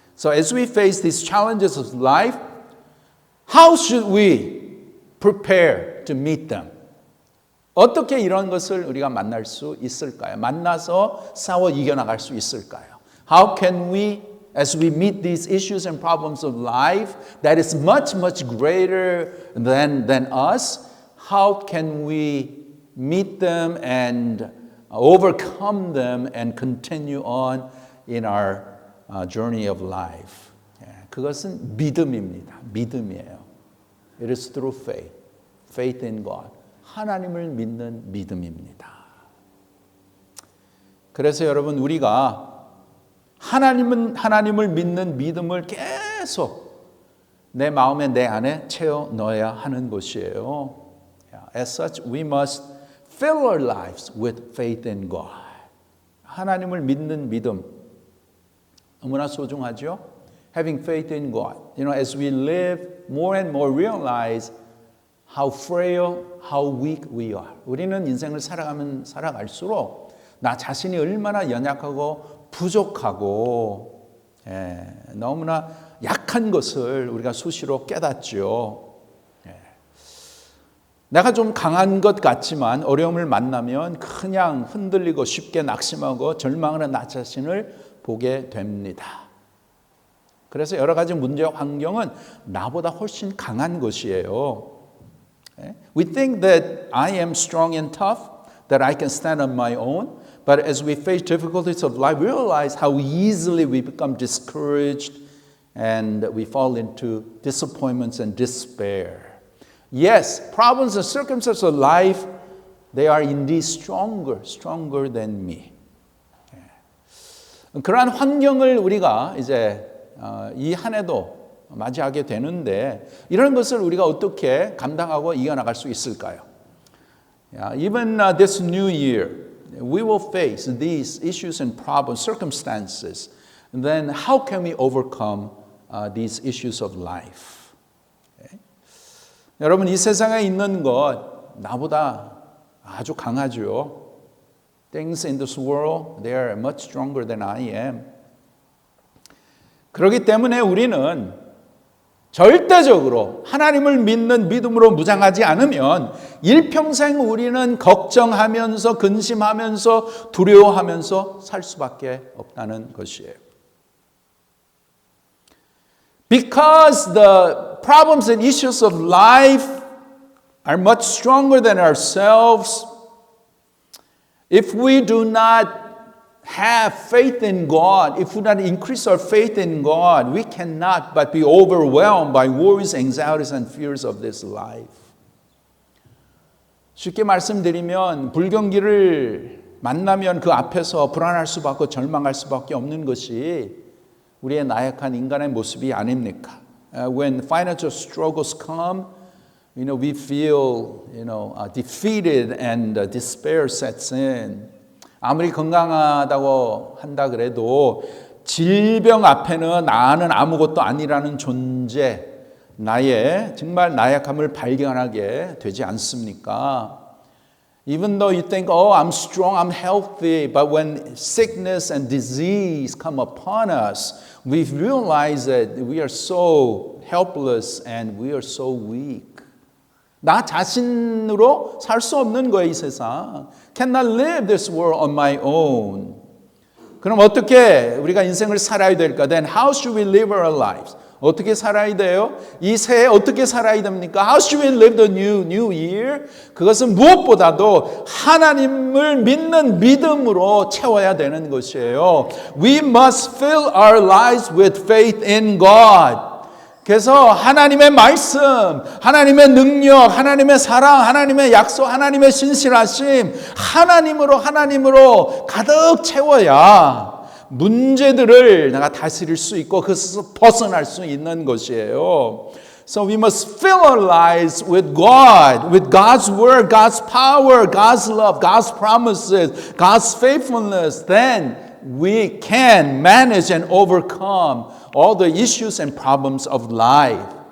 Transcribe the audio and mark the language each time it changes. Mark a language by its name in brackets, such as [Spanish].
[English] So as we face these challenges of life, how should we prepare to meet them? [Korean] 어떻게 이런 것을 우리가 만날 수 있을까요? 만나서 싸워 이겨나갈 수 있을까요? [English] How can we, as we meet these issues and problems of life that is much, much greater than us, how can we meet them and overcome them and continue on in our journey of life? [Korean] 그것은 믿음입니다. 믿음이에요. [English] It is through faith. Faith in God. [Korean] 하나님을 믿는 믿음입니다. 그래서 여러분 우리가 하나님을 믿는 믿음을 계속 내 마음에 내 안에 채워 넣어야 하는 것이에요. [English] As such, we must fill our lives with faith in God. [Korean] 하나님을 믿는 믿음 너무나 소중하죠. [English] Having faith in God. You know, as we live more and more realize how frail, how weak we are. [Korean] 우리는 인생을 살아갈수록 나 자신이 얼마나 연약하고 부족하고 너무나 약한 것을 우리가 수시로 깨닫죠. 내가 좀 강한 것 같지만 어려움을 만나면 그냥 흔들리고 쉽게 낙심하고 절망하는 나 자신을 보게 됩니다. 그래서 여러 가지 문제와 환경은 나보다 훨씬 강한 것이에요. [English] We think that I am strong and tough, that I can stand on my own. But as we face difficulties of life, we realize how easily we become discouraged and we fall into disappointments and despair. Yes, problems and circumstances of life, they are indeed stronger than me. [Korean] 그러한 환경을 우리가 이제 이 한 해도 맞이하게 되는데 이런 것을 우리가 어떻게 감당하고 이겨나갈 수 있을까요? [English] Even this new year, we will face these issues and problems, circumstances. And then how can we overcome these issues of life? Okay? [Korean] 여러분 이 세상에 있는 것 나보다 아주 강하죠. [English] Things in this world, they are much stronger than I am. [Korean] 그렇기 때문에 우리는 절대적으로 하나님을 믿는 믿음으로 무장하지 않으면 일평생 우리는 걱정하면서 근심하면서 두려워하면서 살 수밖에 없다는 것이에요. [English] Because the problems and issues of life are much stronger than ourselves, if we do not have faith in God, if we not increase our faith in God, we cannot but be overwhelmed by worries, anxieties, and fears of this life. [Korean] 쉽게 말씀드리면 불경기를 만나면 그 앞에서 불안할 수밖에 절망할 수밖에 없는 것이 우리의 나약한 인간의 모습이 아닙니까? [English] When financial struggles come, we feel, defeated and despair sets in. [Korean] 아무리 건강하다고 한다 그래도 질병 앞에는 나는 아무것도 아니라는 존재, 나의 정말 나약함을 발견하게 되지 않습니까? [English] Even though you think, oh, I'm strong, I'm healthy, but when sickness and disease come upon us, we realize that we are so helpless and we are so weak. [Korean] 나 자신으로 살 수 없는 거예요, 이 세상. [English] Cannot live this world on my own. [Korean] 그럼 어떻게 우리가 인생을 살아야 될까? [English] Then how should we live our lives? [Korean] 어떻게 살아야 돼요? 이 새해 어떻게 살아야 됩니까? [English] How should we live the new year? [Korean] 그것은 무엇보다도 하나님을 믿는 믿음으로 채워야 되는 것이에요. [English] We must fill our lives with faith in God. [Korean] 그래서 하나님의 말씀, 하나님의 능력, 하나님의 사랑, 하나님의 약속, 하나님의 신실하심, 하나님으로 가득 채워야 문제들을 내가 다스릴 수 있고 그것에서 벗어날 수 있는 것이에요. [English] So we must fill our lives with God, with God's word, God's power, God's love, God's promises, God's faithfulness. Then we can manage and overcome all the issues and problems of life.